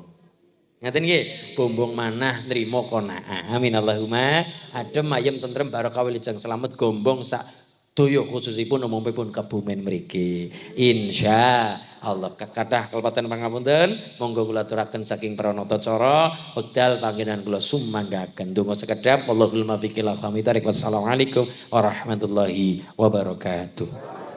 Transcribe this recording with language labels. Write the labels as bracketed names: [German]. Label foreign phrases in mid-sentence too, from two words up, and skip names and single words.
[Javanese] ngaten nggih bombong manah nrimo qanaah amin Allahumma adem ayem tentrem barokah wilujeng slamet gombong sak doyo khususipun umumipun kebumen mriki [Arabic] إن شاء الله [Javanese] kathah kalepatan pangapunten monggo kula aturaken saking pranata cara wekdal panggenan kula sumanggaken donga sekedhap [Arabic] الله الموفق إلى أقوم الطريق والسلام عليكم ورحمة الله وبركاته.